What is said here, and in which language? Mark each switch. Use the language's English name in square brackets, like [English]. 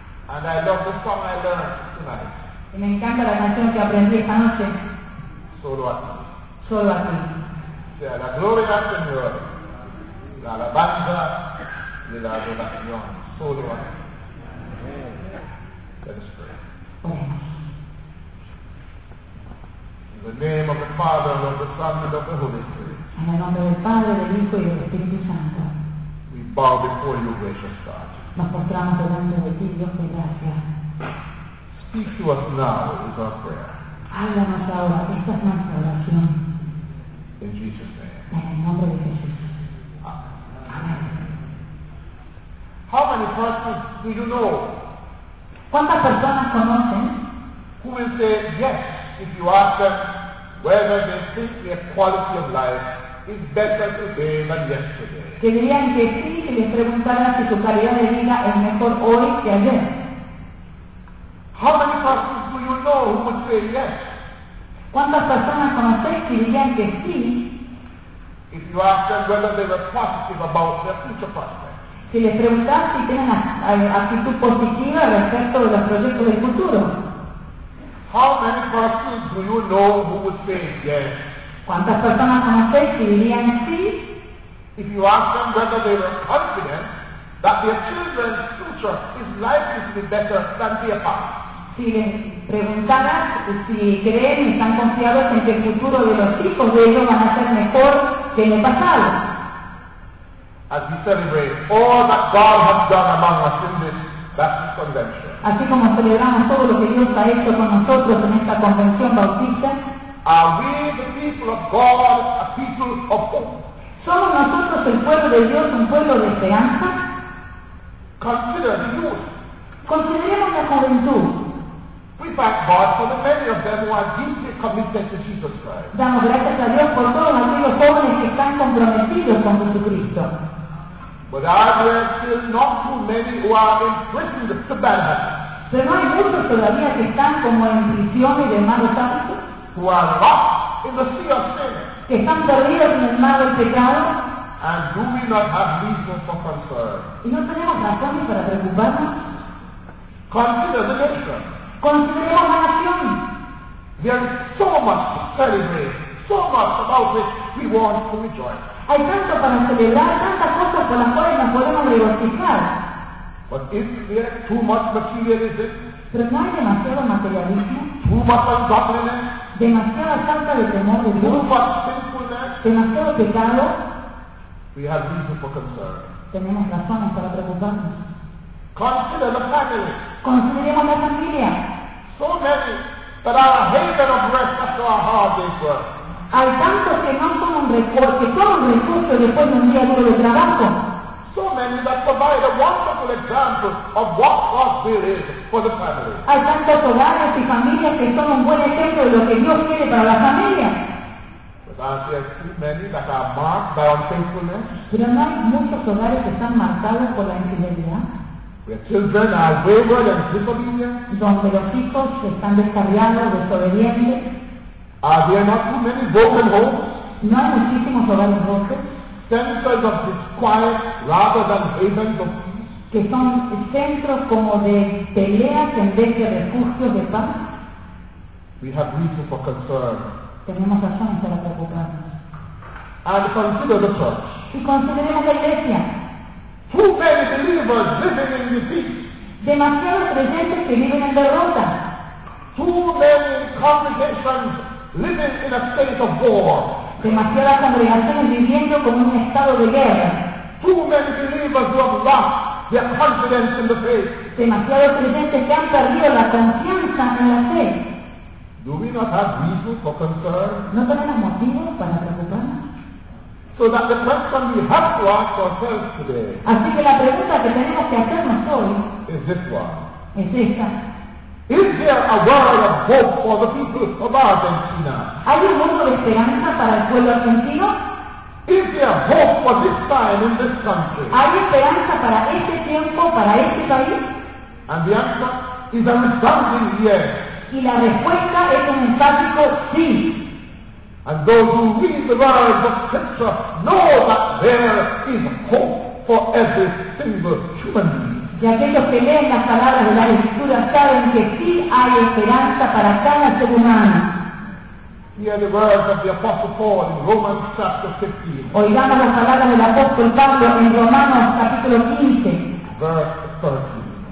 [English] And I love the song I learned tonight. [Spanish] Y me encanta la canción que aprendí esta noche. Solo a ti. Solo a ti. Sea la gloria, Señor, la alabanza y la adoración. Solo a ti. [English] In the name of the Father, and of the Son, and of the Holy Spirit. [Spanish] En el nombre del Padre, del Hijo y del Espíritu Santo. [English] We bow before you, gracious God. [Spanish] Nos postramos delante de ti, Dios de gracia. [English] Speak to us now, is our prayer. [Spanish] Háblanos ahora, esta es nuestra oración. [English] In Jesus' name. [Spanish] En el nombre de Jesús. [English] Amén. How many persons do you know? [Spanish] ¿Cuántas personas conocen? [English] Who will say yes if you ask them whether they think their quality of life is better today than yesterday? [Spanish] Que sí, que les preguntara si su calidad de vida es mejor hoy que ayer. [English] How many persons do you know who would say yes? [Spanish] ¿Cuántas personas conocéis que dirían que sí? [English] If you ask them whether they were positive about their future prospects. [Spanish] Si les preguntara si tienen actitud positiva respecto de los proyectos del futuro. [English] How many persons do you know who would say yes? [Spanish] ¿Cuántas personas conocéis que dirían sí? [English] If you ask them whether they were confident that their children's future is likely to be better than their past. [Spanish] Si les preguntaras si creen y están confiados en que el futuro de los hijos de ellos van a ser mejor que en el pasado. [English] As we celebrate all that God has done among us in this Baptist convention. [Spanish] Así como celebramos todo lo que Dios ha hecho con nosotros en esta convención bautista. [English] Are we the people of God, a people of hope? [Spanish] ¿Somos nosotros el pueblo de Dios, un pueblo de esperanza? [English] Consider the youth. [Spanish] Consideremos la juventud. [English] We thank God for the many of them who are deeply committed to Jesus Christ. [Spanish] Damos gracias a Dios por todos aquellos jóvenes que están comprometidos con Jesucristo. [English] But are there still not too many who are imprisoned to bad habits? [Spanish] Pero no hay muchos todavía que están como en prisiones de malos hábitos. [English] Who are lost in the sea of sin. [Spanish] Que están perdidos en el mar del pecado. [English] And do we not have reason for concern? [Spanish] Y no tenemos razones para preocuparnos. [English] Consider the nation. [Spanish] Consideremos la nación. [English] There is so much to celebrate, so much about which we want to rejoice. [Spanish] Hay tanto para celebrar, tantas cosas con las cuales nos podemos regocijar. [English] But is there too much materialism? [Spanish] ¿Pero no hay demasiado materialismo? [English] Too much ungodliness? [Spanish] ¿Demasiada falta de temor de Dios? [English] Too much sinfulness? [Spanish] ¿Demasiado pecado? [English] We have reason for concern. [Spanish] Tenemos razones para preocuparnos. [English] Consider the family. [Spanish] Consideremos la familia. [English] So many that are a haven of rest after our hard day's work. [Spanish] Hay tantos que no son un recurso, que son un recurso después de un día duro de trabajo. [English] So many that provide a wonderful example of what God wills for the family. [Spanish] Hay tantos hogares y familias que son un buen ejemplo de lo que Dios quiere para la familia. [English] But are there too many that are marked by unfaithfulness? [Spanish] Pero no hay muchos hogares que están marcados por la infidelidad. [English] children are wayward and disobedient. [Spanish] Donde los hijos están descarriados, desobedientes. [English] There are not too many broken homes. [Spanish] No hay muchísimos hogares rotos. [English] Centers of disquiet rather than havens of peace. [Spanish] Que son centros como de peleas en vez de refugios de paz. [English] We have reason for concern. [Spanish] Tenemos razón para preocuparnos. [English] And consider the church. [Spanish] Y consideremos la iglesia. [English] Too many believers living in defeat. [Spanish] Demasiados creyentes que viven en derrota. [English] Too many congregations living in a state of war. [Spanish] Demasiadas congregaciones viviendo con un estado de guerra. [English] Too many believers who have lost their confidence in the faith. [Spanish] Demasiados creyentes que han perdido la confianza en la fe. [English] Do we not have reason for concern? [Spanish] ¿No tenemos motivos para preocuparnos? [English] So that the question we have to ask ourselves today. [Spanish] Así que la pregunta que tenemos que hacernos hoy. [English] Is this one? [Spanish] Es esta. [English] Is there a world of hope for the people of Argentina? [Spanish] ¿Hay un mundo de esperanza para el pueblo argentino? [English] Is there hope for this time in this country? [Spanish] ¿Hay esperanza para este tiempo, para este país? [English] And the answer is a resounding yes. [Spanish] Y la respuesta es un enfático sí. [English] And those who read the words of Scripture know that there is hope for every single human being. [Spanish] Y aquellos que leen las palabras de la Escritura saben que sí hay esperanza para cada ser humano. [English] Hear the words of the Apostle Paul in Romans chapter 15. [Spanish] Oigamos las palabras del apóstol Pablo en Romanos capítulo 15. [English] Verse 13.